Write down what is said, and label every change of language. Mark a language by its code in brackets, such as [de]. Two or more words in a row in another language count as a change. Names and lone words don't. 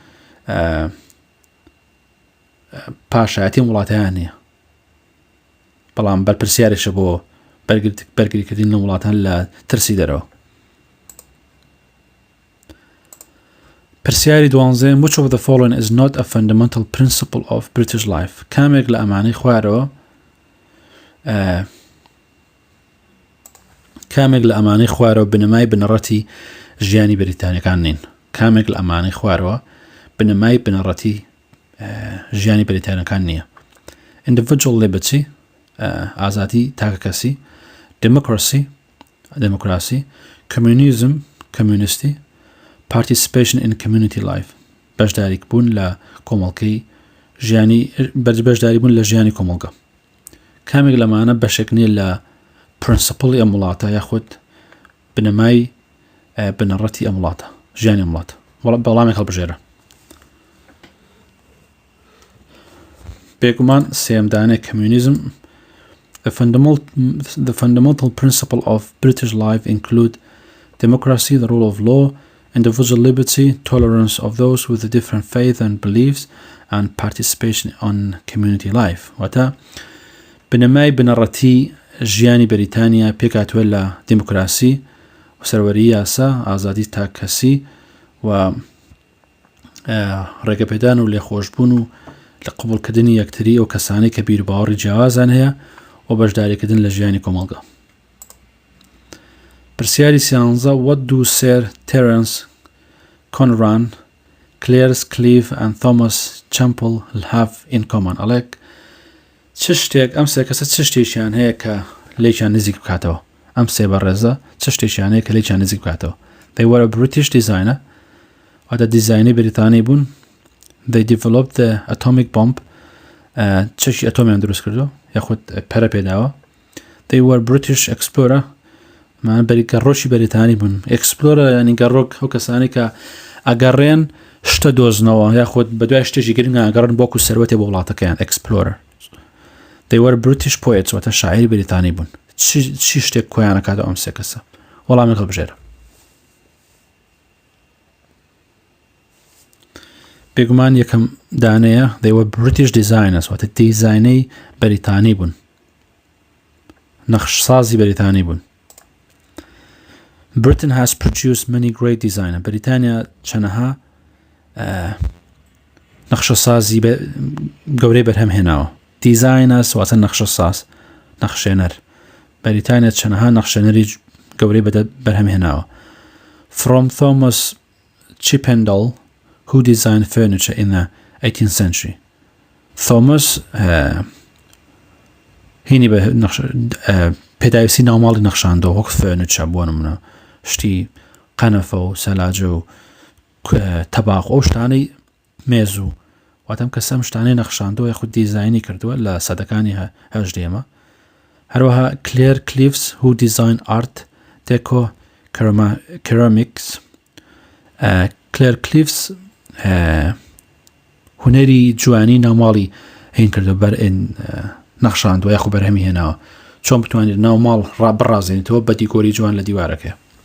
[ckb] پاشایەتی ئەم وڵاتیان نییە بەڵام بەرپرسیارێکە بۆ بەرگریکردنی لەم وڵاتان لە ترسی دەرەوە. [en] پرسیاری 12 Which of the following is not a fundamental principle of British life? [ckb] کامێک لە ئەمانەی خوارەوە کامێک لە ئەمانەی خوارەوە بنەمای بنەڕەتی ژیانی بەریتانیەکان نین. کامێک لە ئەمانەی خوارەوە بنەمای بنەڕەتی ژیانی بەریتانیەکان نییە. [en] Individual liberty [ckb] ئازادی تاکە کەسی [en] democracy communism communisty participation in community life [ckb] بەشداریک بوون لە کۆمەڵگەی ژیانی بەشداری بوون لە ژیانی کۆمەڵگە. کامێک لەمانە بەشێک نیە لە پرنسپڵی ئەم وڵاتە یاخود بنەمای بنەڕەتی ئەم وڵاتە ژیانی ئەم وڵاتە بەڵامێک هەڵبژێرە. بێگومان سێمدانێ [en] communism The fundamental principle of British life include democracy, the rule of law, individual liberty, tolerance of those with a different faith and beliefs, and participation on community life. [ckb] واتە بنەمای بنەڕەتی ژیانی بەریتانیا پێکاتوە لە دیموکراسی و سەروەری یاسا ئازادی تاکەسی و ڕێگەپێدان و لێخۆشبوون و لە قبولکردنی یەکتری و کەسانەی کە بیر باوەڕی جیاوازان هەیە و بەشداریکردن لە ژیانی کۆمەڵگە. [en] پرسیاری 13 What do Sir Terence Conran, Clares Cleave and Thomas Champel have in common? [ckb] ئەڵێک چ شتێک ئەم سێ کەسە چ شتێکیان هەیە کە لێکیان نزیک بکاتەوە؟ ئەم سێ بەڕێزە چ شتێکیان هەیە کە لێکیان نزیک بکاتەوە؟ [en] They were a British designer [ckb] واتە دیزاینەی بریتانی بوون. [en] They developed the atomic bomb [ckb] چەشی ئەتۆمیان دروست کردو یاخود پەرە پێداوە. [en] They were British explorer [ckb] گەڕۆکی بەریتانی بوون. Explorer ینی گەڕۆک ئەو کەسانی کە ئەگەڕێن شتە دۆزنەوە یاخود بە دوای شتێکی گرنگ ئەگەڕن بۆکو سەروەتی بۆ وڵاتەکەیان explorer. [en] They were British poets [ckb] واتە شاعری بریتانی بوون. چی شتێک کۆیان ئەکاتەوە ئەم سێ کەسە؟ وەڵامی هەڵبژێرە. بێگومان یەکەم دانەیە [en] they were British designers [ckb] واتە دیزاینەی بەریتانی بوون نەخشسازی بەریتانی بوون. [en] Britain has produced many great designers. [ckb] بەریتانیا چەنەها نەخشەسازی گەورەی بەرهەم هێناوە. دیزاینەرس واتە نەخشەساز، نەخشێنەر. بەریتانیا چەنەها نەخشێنەری گەورەی بەرهەم هێناوە. [en] From Thomas Chippendale, who designed furniture in the 18th century. [ckb] Thomas هینی بە پێداویستی ناوماڵی نەخشاندەوە وەک furniture بۆ نمونە شتی قەنەفە و سەلاجە و تەباق ئەو شتانەی مێز و واتەم کەسەم شتانەی نەخشاندەوە یاخود دیزاینی کردووە لە سەدەکانی هەژدێمە. [en] هەروەها Claire Cliffs, who designed art deco ceramics. [ckb] Claire Cliffs هونەری جوانی ناوماڵی هین کردو بەر نەخشاندووە یاخو بەرهەمی هێناوە چۆن بتوانێت ناوماڵ ڕابڕازێنێتەوە بە دیکۆری جوان لە دیوارەکە.